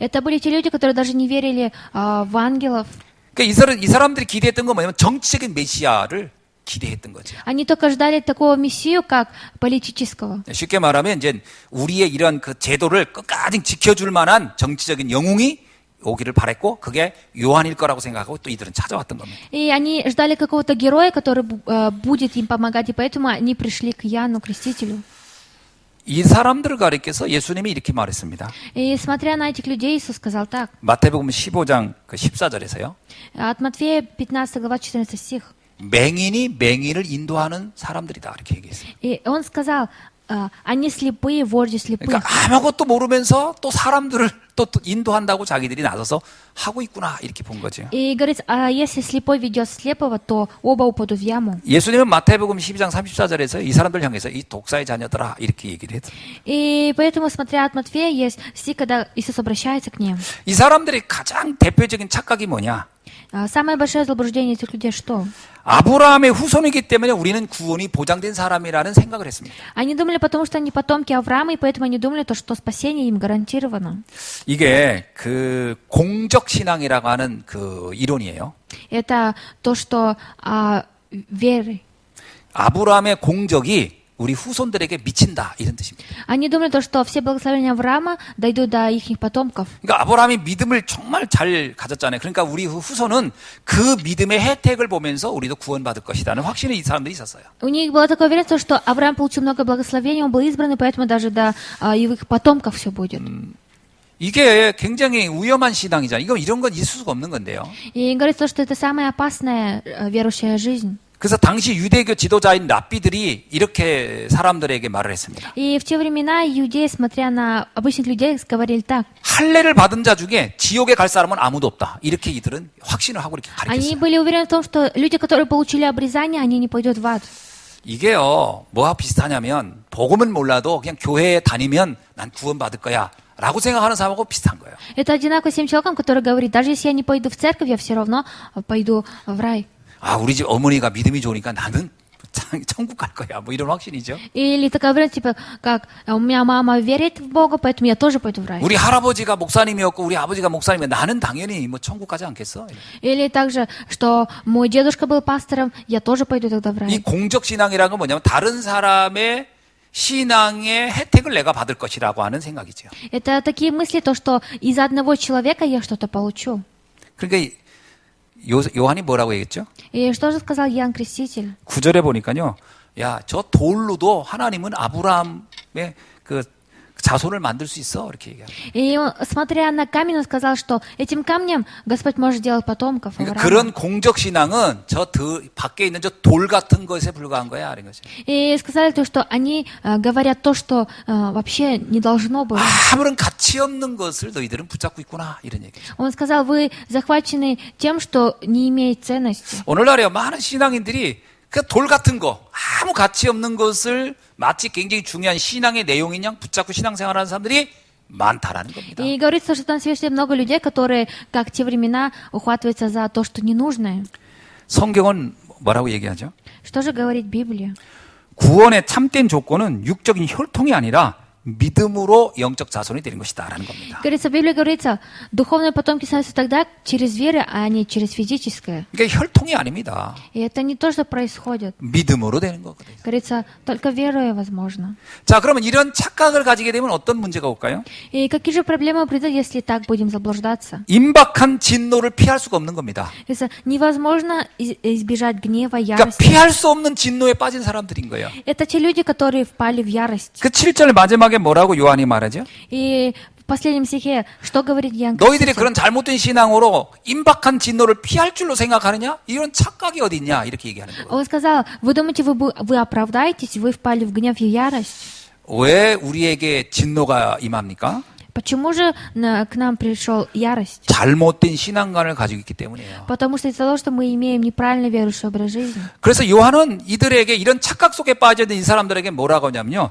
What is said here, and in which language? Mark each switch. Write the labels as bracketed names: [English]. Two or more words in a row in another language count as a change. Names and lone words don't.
[Russian] Это были те люди, которые даже не верили в ангелов. [Korean] 그러니까 이 사람들이 기대했던 건 뭐냐면 정치적인 메시아를 기대했던 거죠. [Russian] Они только ждали такого мессию, как политического. [Korean] 쉽게 말하면 이제 우리의 이런 그 제도를 끝까지 지켜줄 만한 정치적인 영웅이 오기를 바랬고 그게 요한일 거라고 생각하고 또 이들은 찾아왔던 겁니다. [Russian] И они ждали какого-то героя, который будет им помогать, и поэтому они пришли к Иоанну Крестителю. [Korean] 이 사람들을 가리켜서 예수님이 이렇게 말했습니다. [Russian] И смотря на этих людей, Иисус сказал так. [Korean] 마태복음 15장 14절에서요. [Russian] От Матфея 15 глава 14 стих. [Korean] 맹인이 맹인을 인도하는 사람들이다 이렇게 얘기했어요. [Russian] И он сказал, они слепые, вожди слепых. [Korean] 그러니까 아무것도 모르면서 또 사람들을 또 인도한다고 자기들이 나서서 하고 있구나 이렇게 본 거죠. [Russian] И говорит, если слепой ведет слепого, то оба упадут в яму. [Korean] 예수님은 마태복음 12장 34절에서 이 사람들 향해서 이 독사의 자녀들아 이렇게 얘기를 했어요. [Russian] И поэтому, смотря от Матфея, есть стих, когда Иисус обращается к ним. [Korean] 이 사람들이 가장 대표적인 착각이 뭐냐? [Russian] Самое большое заблуждение этих людей что? [Korean] 아브라함의 후손이기 때문에 우리는 구원이 보장된 사람이라는 생각을 했습니다. [Russian] Они думали, потому что они потомки Авраама, и поэтому они думали, то, что спасение им гарантировано. [Korean] 이게 그 공적 신앙이라고 하는 그 이론이에요. [Russian] Это то, что веры. [Korean] 아브라함의 공적이 우리 후손들에게 미친다 이런 뜻입니다. [Russian] Они думали, то, что все благословения Авраама дойдут до их потомков. [Korean] 그러니까 아브라함이 믿음을 정말 잘 가졌잖아요. 그러니까 우리 후손은 그 믿음의 혜택을 보면서 우리도 구원받을 것이라는 확신이 이 사람들이 있었어요. [Russian] У них было такое уверенство, что Авраам получил много благословений, он был избран, и поэтому даже до их потомков все будет. [Korean] 이게 굉장히 위험한 신앙이잖아요. 이런 건 있을 수가 없는 건데요. [Russian] И говорится, что это самая опасная верующая жизнь. [Korean] 그래서 당시 유대교 지도자인 랍비들이 이렇게 사람들에게 말을 했습니다. [Russian] И в те времена иудеи, смотря на обычных людей, говорили так. [Korean] 할례를 받은 자 중에 지옥에 갈 사람은 아무도 없다. 이렇게 이들은 확신을 하고 이렇게 [Russian] Они [Korean] 가르쳤어요. [Russian] были уверены в том, что люди, которые получили обрезание, они не пойдут в ад. [Korean] 이게요, 뭐와 비슷하냐면 복음은 몰라도 그냥 교회에 다니면 난 구원받을 거야 라고 생각하는 사람하고 비슷한 거예요. [Russian] Это одинаково с тем человеком, который говорит, даже если я не пойду в церковь, я все равно пойду в рай. [Korean] 우리 집 어머니가 믿음이 좋으니까 나는 참 천국 갈 거야. 뭐 이런 확신이죠. [Russian] Или такая вариант, типа, как у меня мама верит в Бога, поэтому я тоже пойду в рай. [Korean] 우리 할아버지가 목사님이었고 우리 아버지가 목사님이면 나는 당연히 뭐 천국 가지 않겠어. [Russian] Или также, что мой дедушка был пастором, я тоже пойду тогда в [Korean] 이 [Russian] рай. [Korean] 공적 신앙이라는 건 뭐냐면 다른 사람의 신앙의 혜택을 내가 받을 것이라고 하는 생각이죠. [Russian] Это такие мысли, то, что из-за одного человека я что-то получу. [Korean] 그러니까 요한이 뭐라고 얘기했죠? [Russian] И что же сказал Иоанн Креститель? [Korean] 9절에 보니까요. 야, 저 돌로도 하나님은 아브라함의 그 자손을 만들 수 있어. 이렇게 얘기합니다. [Russian] И он, смотря на камень, он сказал, что этим камнем Господь может делать потомков [Korean] 그러니까 [Russian] Авраама. [Korean] 그런 공적 신앙은 밖에 있는 저 돌 같은 것에 불과한 거야. 이런 거죠. [Russian] И сказали то, что они говорят то, что вообще не должно было. [Korean] 아무런 가치 없는 것을 너희들은 붙잡고 있구나. 이런 얘기죠. [Russian] Он сказал, вы захвачены тем, что не имеет ценности. [Korean] 오늘날에 많은 신앙인들이 그 돌 같은 거, 아무 가치 없는 것을 마치 굉장히 중요한 신앙의 내용인 양 붙잡고 신앙생활하는 사람들이 많다라는 겁니다. [Russian] И говорится, что там свете много людей, которые, как те времена, ухватываются за то, что ненужное. [Korean] 성경은 뭐라고 얘기하죠? [Russian] Что же говорит Библия? [Korean] 구원의 참된 조건은 육적인 혈통이 아니라 믿음으로 영적 자손이 되는 것이다라는 겁니다. [Russian] Говорится, в Библии говорится, духовные потомки становятся тогда через веру, а не через физическое. [Korean] 그러니까 혈통이 아닙니다. [Russian] И это не то, что происходит. [Korean] 믿음으로 되는 거거든요. [Russian] Говорится, только веруя возможно. [Korean] 자, 그러면 이런 착각을 가지게 되면 어떤 문제가 올까요? [Russian] И какие же проблемы придут, если так будем заблуждаться? [Korean] 임박한 진노를 피할 수가 없는 겁니다. [Russian] Говорится, невозможно избежать гнева, [Korean] 그러니까 [Russian] ярости. [Korean] 피할 수 없는 진노에 빠진 사람들인 거예요. [Russian] Это те люди, которые впали в ярость. [Korean] 그 7절 마지막에 뭐라고 요한이 말하죠? [Russian] И в последнем стихе, что говорит Иоанн [Korean] 너희들이 [Russian] Креститель? [Korean] 그런 잘못된 신앙으로 임박한 진노를 피할 줄로 생각하느냐? 이런 착각이 어디 있냐? 이렇게 얘기하는 거예요. [Russian] Он сказал, вы думаете, вы оправдаетесь, вы впали в гнев и ярость? [Korean] 왜 우리에게 진노가 임합니까? [Russian] Почему же к нам пришел ярость? [Korean] 잘못된 신앙관을 가지고 있기 때문이에요. [Russian] Потому что из-за того, что мы имеем неправильно верующий образ жизни. [Korean] 그래서 요한은 이들에게 이런 착각 속에 빠져 있는 이 사람들에게 뭐라고 하냐면요.